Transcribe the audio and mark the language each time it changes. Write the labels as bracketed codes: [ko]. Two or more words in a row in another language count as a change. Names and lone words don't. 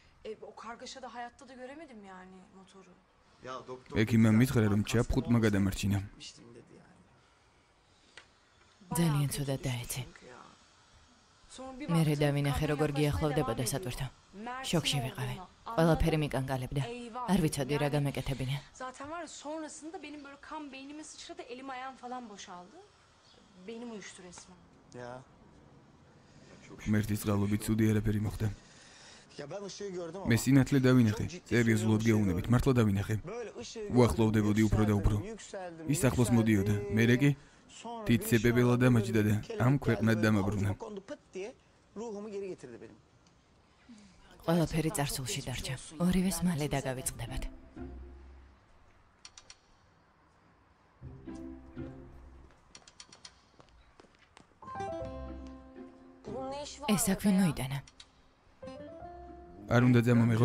[ka] ექიმამ მითხრა რომ ჩაფხუტმა გადამარჩინა. ძალიან ცუდად დაეცე. მერე დავინახე როგორ გიახლოვდებოდა სატვირთო. შოკში ვიყავი. ყველაფერი მიკანკალებდა. არ ვიცოდი რა გამეკეთებინა. [tr] Zaten var ya sonrasında benim böyle kan beynime sıçradı, elim ayağım falan boşaldı. Beynim uyuştu resmen. Ya. [ka] მერტის წყალობით ცუდი არაფერი მოხდა. [tr] Ya ben ışığı gördüm ama. [ka] მე სინათლე დავინახე. სერიოზულად გეუბნებით, მართლა დავინახე. უახლოვდებოდი უფრო და უფრო. ის ახლოს მოდიოდა. მერე კი თით სეპებელა დამაჯდა და ამ ქვეყნად დამაბრუნა. [tr] Ruhumu geri getirdi benim. [ka] ყველაფერი წარსულში დარჩა. ორივეს მალე დაგავიწყდებათ. ეს საქმე მოიტანა. არ უნდა დამომეღო?